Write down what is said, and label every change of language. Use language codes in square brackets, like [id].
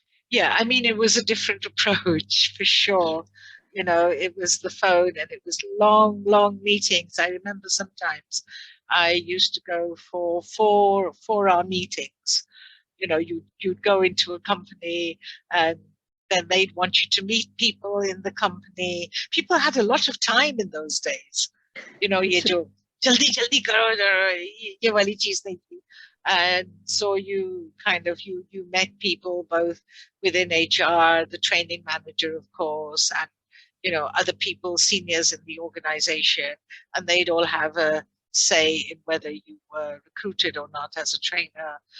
[en] Yeah, I mean, it was a different approach for sure. It was the phone and it was long, long meetings. I remember sometimes I used to go for 4 hour meetings. You'd go into a company and then they'd want you to meet people in the company. People had a lot of time in those days. [hi] ये जो जल्दी जल्दी करो ये वाली चीज नहीं थी. [en] And so you kind of you met people both within HR, the training manager, of course, and other people, seniors in the organization, and they'd all have a say in whether you were recruited or not as a trainer.